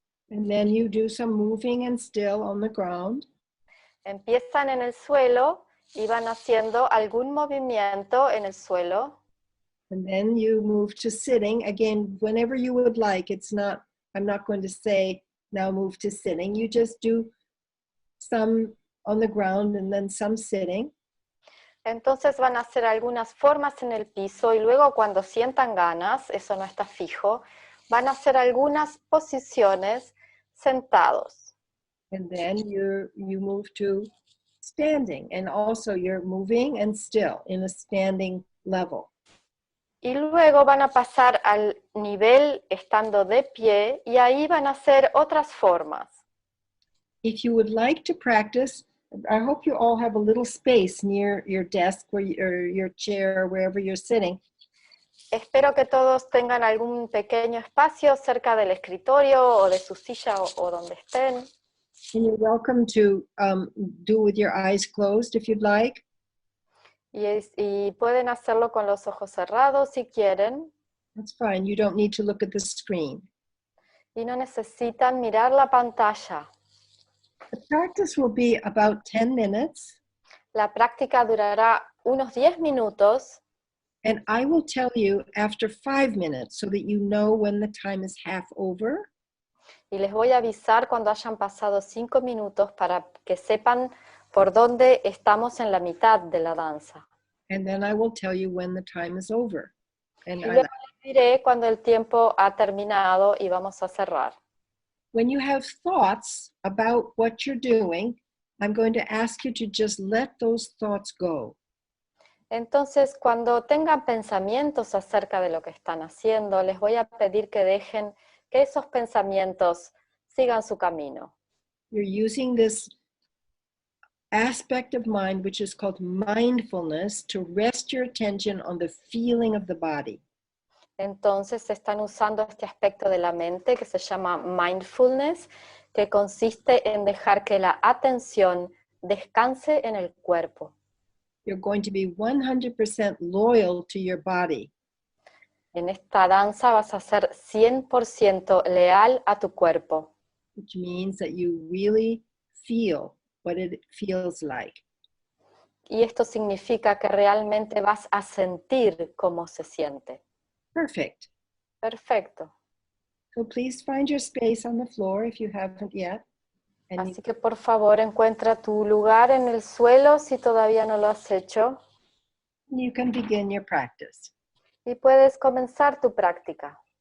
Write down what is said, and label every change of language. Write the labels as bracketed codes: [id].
[en] And then you do some moving and still on the ground. [es] Empiezan en el suelo y van haciendo algún movimiento en el suelo. [en] And then you move to sitting, again, whenever you would like. I'm not going to say, now move to sitting. You just do some on the ground and then some sitting. [es] Entonces van a hacer algunas formas en el piso y luego cuando sientan ganas, eso no está fijo, van a hacer algunas posiciones sentados. [en] And then you move to standing, and also you're moving and still in a standing level. [es] Y luego van a pasar al nivel estando de pie y ahí van a hacer otras formas. [en] If you would like to practice, I hope you all have a little space near your desk or your chair or wherever you're sitting. [es] Espero que todos tengan algún pequeño espacio cerca del escritorio o de su silla o donde estén. [en] And you're welcome to do with your eyes closed if you'd like. [es] Y pueden hacerlo con los ojos cerrados si quieren. [en] That's fine. You don't need to look at the screen. [es] Y no necesitan mirar la pantalla. [en] The practice will be about 10 minutes. [es] La práctica durará unos 10 minutos. [en] And I will tell you after 5 minutes so that you know when the time is half over. [es] Y les voy a avisar cuando hayan pasado 5 minutos para que sepan por dónde estamos en la mitad de la danza. [en] And then I will tell you when the time is over. And [es] Y luego les diré cuando el tiempo ha terminado y vamos a cerrar. [en] when you have thoughts about what you're doing, I'm going to ask you to just let those thoughts go. [es] Entonces, cuando tengan pensamientos acerca de lo que están haciendo, les voy a pedir que dejen que esos pensamientos sigan su camino. [en] You're using this aspect of mind, which is called mindfulness, to rest your attention on the feeling of the body. [es] Entonces están usando este aspecto de la mente que se llama mindfulness, que consiste en dejar que la atención descanse en el cuerpo. [en] You're going to be 100% loyal to your body. [es] En esta danza vas a ser 100% leal a tu cuerpo. [en] Which means that you really feel what it feels like. [es] Y esto significa que realmente vas a sentir cómo se siente. [en] Perfect. [es] Perfecto. [en] So please find your space on the floor if you haven't yet. [es] Así que por favor encuentra tu lugar en el suelo si todavía no lo has hecho. [en] You can begin your practice. [es] Y puedes comenzar tu práctica.